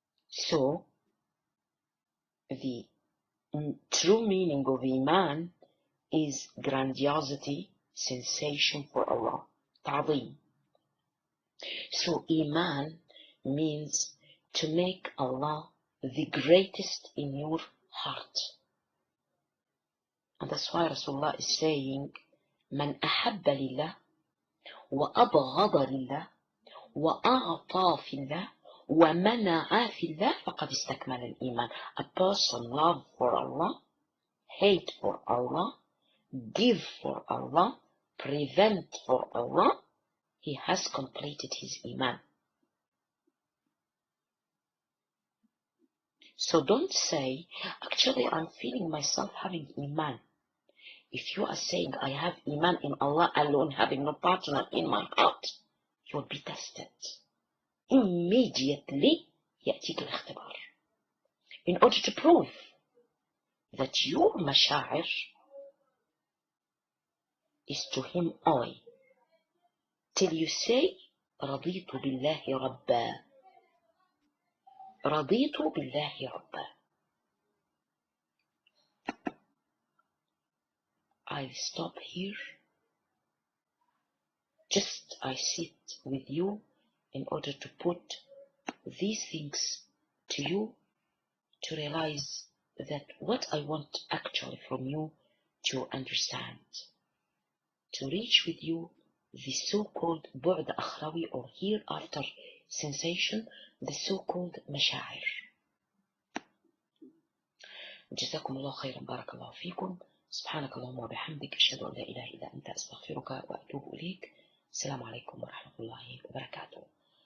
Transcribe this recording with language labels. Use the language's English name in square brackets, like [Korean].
[English] So, the true meaning of Iman is grandiosity, sensation for Allah, ta'zim. So, Iman means to make Allah the greatest in your heart. [Arabic] And that's why Rasulullah is saying, من أحب لله وأبغض لله وأعطى في الله ومنع في الله فقد استكمل الإيمان. [English] A person love for Allah, hate for Allah, give for Allah, prevent for Allah, he has completed his Iman. So don't say, actually I'm feeling myself having Iman. If you are saying I have Iman in Allah alone, having no partner in my heart, you will be tested. [Arabic] Immediately يأتيك الاختبار. [English] In order to prove that your مشاعر is to him only, till you say رضيت بالله ربا. [Arabic] رضيت بالله ربا. [English] I stop here. Just I sit with you in order to put these things to you, to realize that what I want actually from you to understand, to reach with you the so-called بعد أخروي or hereafter sensation, the so-called مشاعر. [Arabic] جزاكم الله خيرا، بارك الله فيكم. سبحانك اللهم وبحمدك، أشهد أن لا إله إلا أنت، أستغفرك وأتوب إليك. السلام عليكم ورحمة الله وبركاته.